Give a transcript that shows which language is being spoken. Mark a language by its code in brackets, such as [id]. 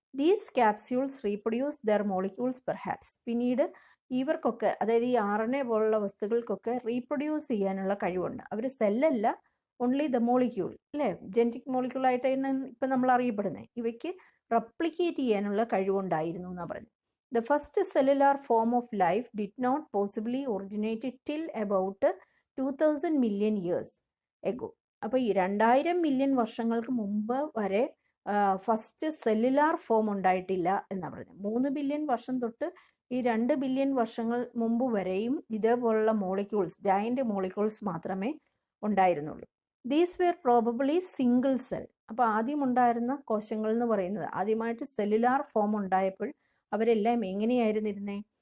[en] These capsules reproduce their molecules perhaps. [ml] പിന്നീട് ഇവർക്കൊക്കെ, അതായത് ഈ RNA പോലുള്ള വസ്തുക്കൾക്കൊക്കെ റീപ്രൊഡ്യൂസ് ചെയ്യാനുള്ള കഴിവുണ്ട്. അവർ സെല്ലല്ല, ഓൺലി ദ മോളിക്യൂൾ അല്ലേ, ജെനറ്റിക് മോളിക്യൂളായിട്ടാണ് ഇപ്പം നമ്മൾ അറിയപ്പെടുന്നത്. ഇവയ്ക്ക് റെപ്ലിക്കേറ്റ് ചെയ്യാനുള്ള കഴിവുണ്ടായിരുന്നു എന്നാണ് പറയുന്നത്. [en] The first cellular form of life did not possibly originate till about 2000 million years ago. [ml] അപ്പോൾ ഈ 2000 മില്യൺ വർഷങ്ങൾക്ക് മുമ്പ് വരെ ഫസ്റ്റ് സെല്ലുലാർ ഫോം ഉണ്ടായിട്ടില്ല എന്നാണ് പറയുന്നത്. 3 ബില്യൺ വർഷം തൊട്ട് ഈ 2 ബില്യൺ വർഷങ്ങൾ മുമ്പ് വരെയും ഇതേപോലുള്ള മോളിക്യൂൾസ്, ജയൻ്റ് മോളിക്യൂൾസ് മാത്രമേ ഉണ്ടായിരുന്നുള്ളൂ. [en] These were probably single cell. [ml] അപ്പോൾ ആദ്യം ഉണ്ടായിരുന്ന കോശങ്ങൾ എന്ന് പറയുന്നത്, ആദ്യമായിട്ട് സെല്ലുലാർ ഫോം ഉണ്ടായപ്പോൾ അവരെല്ലാം എങ്ങനെയായിരുന്നിരുന്നേ?